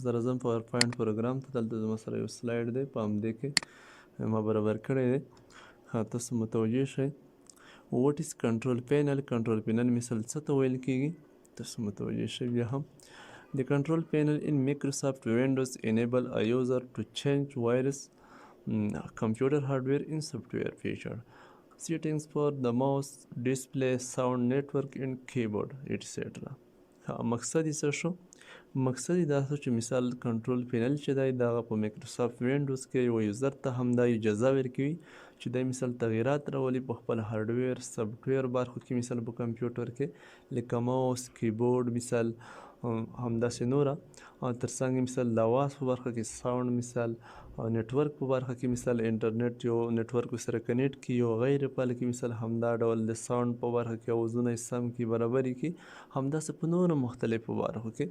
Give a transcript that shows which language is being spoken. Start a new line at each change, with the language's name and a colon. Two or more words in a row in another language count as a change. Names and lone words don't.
Pashto: زه راځم پاور پوینټ پروګرام ته. دلته زما سره یو سلایډ دی په همدې کې ما برابر کړی دی. تاسو متوجه شئ
English: what is control panel. control panel
Pashto: مثال څه ته ویل کیږي تاسو متوجه شئ. بیا هم د
English: control panel in Microsoft Windows enable a user to change various computer hardware in software feature settings for the mouse display sound network and keyboard etc.
Pashto: مقصد یې څه شو؟ مقصد یې دا شو چې مثال کنټرول پینل چې دی دغه په مایکروسافټ وینډوز کې یو یوزر ته هم دا اجازه ورکوي چې دی مثال تغییرات راولي په خپل هارډویر سافټویر برخو کې مثال په کمپیوټر کې لکه ماوس کیبورډ مثال همداسې نوره ترڅنګ مثال د اواز په برخه کې ساوند مثال نیټورک په برخه کې مثال انټرنیټ یو نیټورک سره کنیکټ کړي او غیر فعال کې مثال همدا ډول د ساوند په برخه کې اوازونه سم کړي برابري کړي همداسې په نورو مختلفو برخو کې.